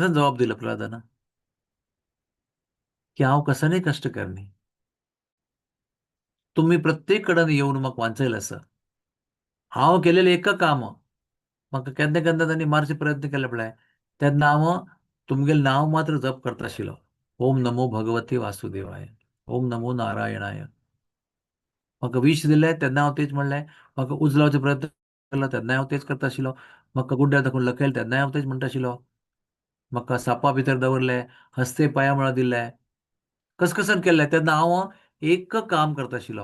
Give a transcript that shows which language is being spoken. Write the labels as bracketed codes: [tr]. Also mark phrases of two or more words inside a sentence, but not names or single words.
[kok] कसं जबाब दिला प्रल्हादानं की हांव कसं नाही कष्ट करणे. तुम्ही प्रत्येक कडेन येवन म्हाका वांचयला आसा. हांव केलेलें एक काम म्हाका केन्ना केन्ना तांणी मारचे प्रयत्न केले पळय, तेन्ना हांव तुमगेलें नांव मात्र जप करता आशिल्लो. [sa] ओम नमो भगवते वासुदेवाय. ओम नमो नारायणाय. [kok] म्हाका विश दिलें तेन्ना हांव तेच म्हणलें. म्हाका उजलावचो प्रयत्न केलो तेन्नाय हांव तेच करता आशिल्लो. म्हाका गुड्ड्यार दाखोवन लकयलें तेन्नाय हांव तेच म्हणटा आशिल्लो. म्हाका सापा भितर दवरले, हस्ते पांयां दिले, कसकसन केलें तेन्ना हांव एक काम करता आशिल्लो.